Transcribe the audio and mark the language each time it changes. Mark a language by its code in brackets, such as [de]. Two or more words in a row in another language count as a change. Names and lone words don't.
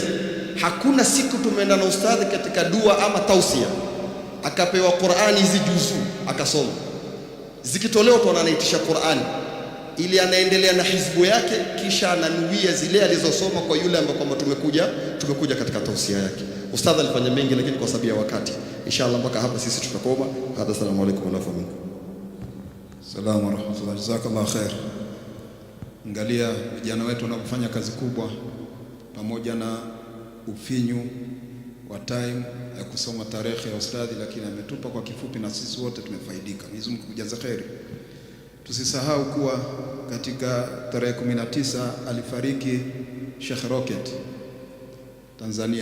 [sw] Hakuna siku tumeenda na ustadh katika dua ama tausia akapewa Qur'an hizi juzu akasoma, zikitolewa tu anaitisha Qur'an ili anaendelea na hizbu yake, kisha ananuia zile alizosoma kwa yule ambaye kwamba tumekuja katika tausia yake. Ustadh alifanya mengi, lakini kwa sababu ya wakati inshallah mpaka hapa sisi tutakoma. [ar] السلام عليكم ورحمة الله. سلام ورحمة الله. جزاك الله خير. [sw] Angalia vijana wetu wanapofanya kazi kubwa pamoja na ufinyu wa time ya kusoma tarehe ya ustadhi, lakini ametupa kwa kifupi na sisi wote tumefaidika. Mwenyezi Mungu kujaza khairi. Tusisahau kuwa katika tarehe 19 alifariki Sheikh Rocket Tanzania.